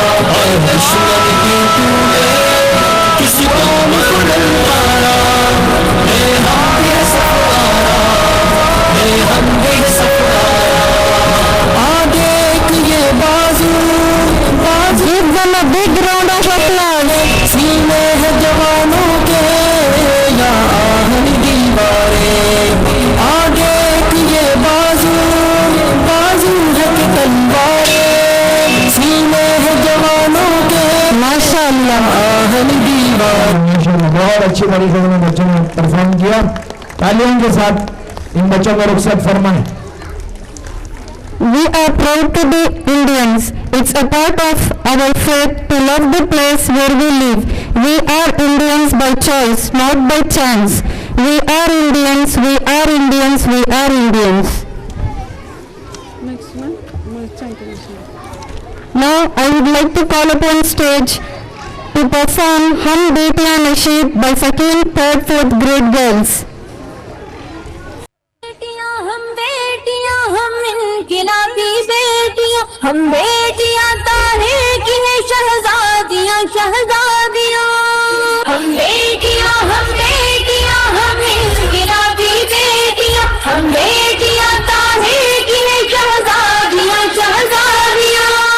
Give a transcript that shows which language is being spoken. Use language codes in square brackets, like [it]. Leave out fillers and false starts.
[ur] اور دشمن بھی تم نے کس قوم کو للکارا، بے ہم بھی ہے سفارا، بے ہم بھی ہے سفارا. آگے ایک یہ بازو [en] Give them a big round of applause. [ur] سینے ہے جوانوں کے یا آہن دیواریں، آگے ایک یہ بازو ہے کہ تلواریں، سینے ہے جوانوں کے [ar] MashaAllah. [ur] آہن دیواریں. بہت اچھی طریقے سے بچوں نے پرفارم کیا. تالیوں کے ساتھ ان بچوں کو رخصت فرمائیں. [en] We are proud to be Indians. It's a part of our faith to love the place where we live. We are Indians by choice, not by chance. We are Indians, we are Indians, we are Indians. Now I would like to call upon stage to perform Hum Betiyan Nasheed by second, third, fourth grade girls. [ur] ہم انقلابی بیٹیاں، ہم بیٹیاں طاہر کی ہیں شہزادیاں، شہزادیاں. ہم بیٹیاں، ہم بیٹیاں، ہم انقلابی بیٹیاں، ہم بیٹیاں طاہر کی ہیں شہزادیاں، شہزادیاں.